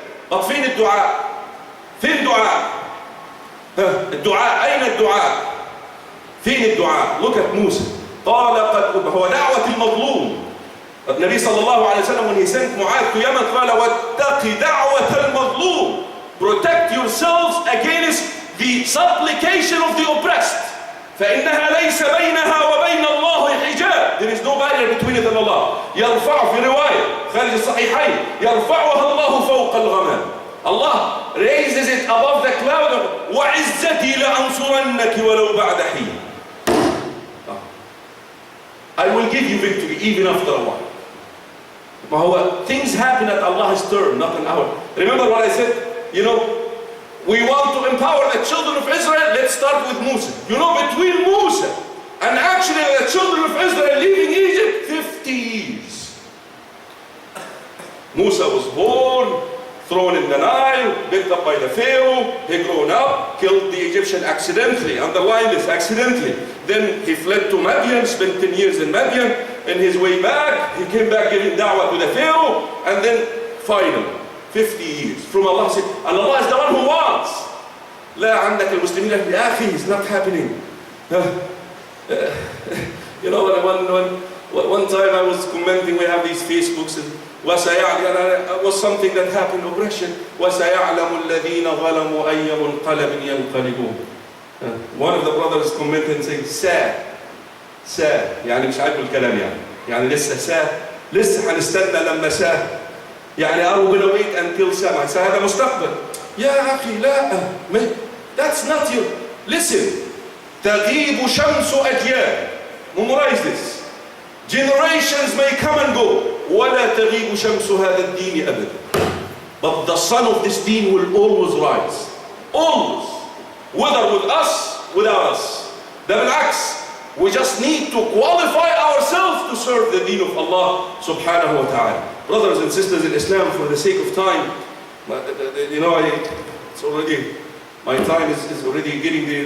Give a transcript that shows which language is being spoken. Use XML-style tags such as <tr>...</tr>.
<ar>طب فين الدعاء؟ فين الدعاء؟ الدعاء أين الدعاء؟ فين الدعاء؟</ar> <en>Look at</en> <ar>موسى. قال قد هو دعوة المظلوم. النبي صلى الله عليه وسلم</ar> <en>when he sent</en> <ar>معاذ to Yemen قال واتق دعوة المظلوم.</ar> <en>Protect yourselves against the supplication of the oppressed.</en> <ar>فإنها ليس بينها وبين الله حجاب.</ar> <en>There is no barrier between it and Allah.</en> <ar>يرفع في رواية خارج الصحيحين يرفعها الله فوق الغمام.</ar> <en>Allah raises it above the cloud.</en> <ar>وعزتي لأنصرنك ولو بعد حين.</ar> <en>I will give you victory even after a while.</en> <ar>ما هو</ar> <en>things happen at Allah's turn, not an hour. Remember what I said? You know, we want to empower the children of Israel. Let's start with Musa. You know, between Musa and actually the children of Israel leaving Egypt, 50 years. Musa was born, thrown in the Nile, picked up by the Pharaoh, he grown up, killed the Egyptian accidentally, underline this, accidentally. Then he fled to Madian, spent 10 years in Madian. In his way back, he came back giving da'wah to the Pharaoh, and then finally, 50 years from Allah said, and Allah is the one who wants.</en> <ar>لا عندك المسلمين يا أخي,</ar> <en>it's not happening. You know, one time I was commenting, we have these Facebooks, and was something that happened, oppression.</en> <ar>وَسَيَعْلَمُ الَّذِينَ ظَلَمُوا أَيَّ مُنْقَلَبٍ يَنْقَلِبُونَ.</ar> <en>One of the brothers commented and saying, sad.</en> <ar>يعني مش عاجبه الكلام يعني لسه sad. لسه هنستنى لما sad.</ar> <en>يعني are we gonna wait until سمع.</en> <ar>هذا مستقبل. يا أخي لا.</ar> <en>That's not you. Listen.</en> <ar>تغيب شمس أجيال.</ar> <en>Memorize this. Generations may come and go.</en> <ar>ولا تغيب شمس هذا الدين أبدا.</ar> <en>But the sun of this deen will always rise. Always. Whether with us, without us.</en> <ar>ده بالعكس.</ar> <en>We just need to qualify ourselves to serve the deen of Allah subhanahu wa ta'ala. Brothers and sisters in Islam, for the sake of time, you know, it's already, my time is already getting there.</en>